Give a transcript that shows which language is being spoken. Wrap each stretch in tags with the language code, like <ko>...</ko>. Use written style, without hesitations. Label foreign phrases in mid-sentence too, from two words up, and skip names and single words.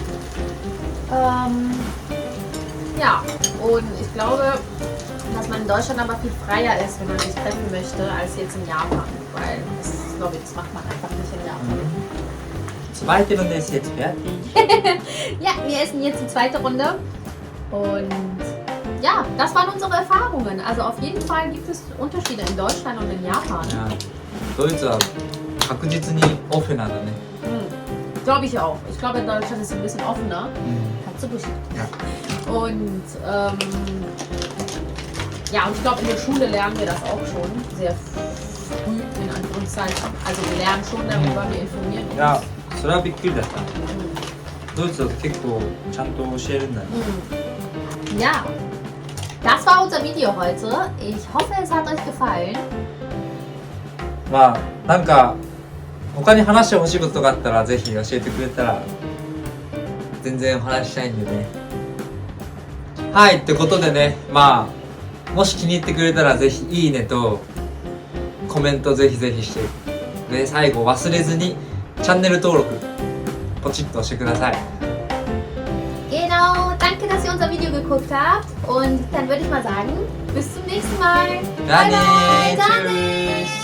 <de>Ja, und ich glaube, dass man in Deutschland aber viel freier ist, wenn man sich treffen möchte, als jetzt in Japan. Weil das, glaube ich, das macht man einfach nicht in Japan. Zweite Runde ist jetzt fertig. Ja, wir essen jetzt die zweite Runde. Und ja, das waren unsere Erfahrungen. Also auf jeden Fall gibt es Unterschiede in Deutschland und in Japan.</de> <ja>いやドイツは確実にオフなんだね。</ja> <de>Glaube ich auch. Ich glaube, in Deutschland ist es ein bisschen offener. Katsubushi. Ja. Und ja, und ich glaube, in der Schule lernen wir das auch schon. Sehr früh, in Anführungszeichen. Also wir lernen schon darüber, wir informieren uns.</de> <ja>いやそれはびっくりだった。ドイツだと結構ちゃんと教えるんだね。</ja> <de>Ja, das war unser Video heute. Ich hoffe, es hat euch gefallen.</de> <ja>まあなんか他に話してほしいこととかあったらぜひ教えてくれたら全然お話ししたいんでね。はいってことでね、まあもし気に入ってくれたらぜひいいねとコメントぜひぜひして、で最後忘れずにチャンネル登録ポチッと押してください。</ja> <de>Genau, danke, dass ihr unser Video geguckt habt. Und dann würde ich mal sagen, bis zum nächsten Mal.</de> <ja>じゃあねー、</ja> <en>Bye bye,</en> <de>チュース。</de>